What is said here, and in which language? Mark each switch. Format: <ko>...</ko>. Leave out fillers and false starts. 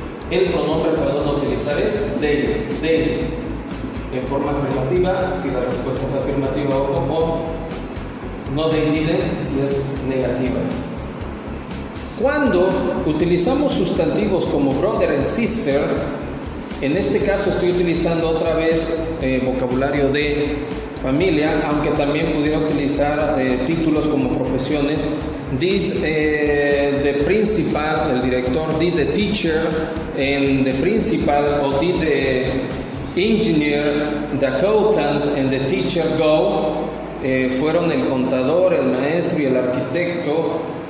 <es>El pronombre que vamos a utilizar es they. En forma afirmativa, si la respuesta es afirmativa o no</es> <en>they didn't,</en> <es>si es negativa. Cuando utilizamos sustantivos como</es> <en>brother and sister,</en> <es>en este caso estoy utilizando otra vez vocabulario de familia, aunque también pudiera utilizar títulos como profesiones.</es> <en>Did the principal,</en> <es>el director,</es> <en>did the teacher, and the principal, o did the engineer, the accountant, and the teacher go.</en> <es>Fueron el contador, el maestro y el arquitecto.</es>